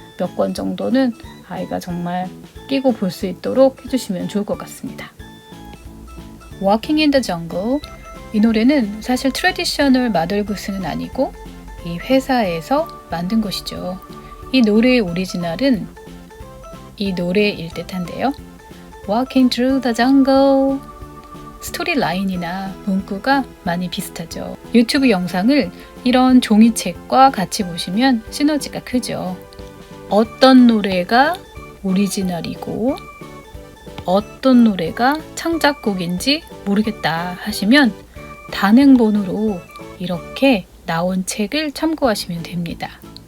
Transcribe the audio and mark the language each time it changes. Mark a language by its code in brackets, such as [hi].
[ko] 몇 권 정도는 아이가 정말 끼고 볼 수 있도록 해주시면 좋을 것 같습니다. Walking in the Jungle, 이 노래는 사실 트래디셔널 마덜구스는 아니고 이 회사에서 만든 것이죠. 이 노래의 오리지널은 이 노래일 듯한데요. [en] Walking through the jungle. [ko] 스토리 라인이나 문구가 많이 비슷하죠. 유튜브 영상을 이런 종이책과 같이 보시면 시너지가 크죠. 어떤 노래가 오리지널이고 어떤 노래가 창작곡인지 모르겠다 하시면 단행본으로 이렇게 나온 책을 참고하시면 됩니다.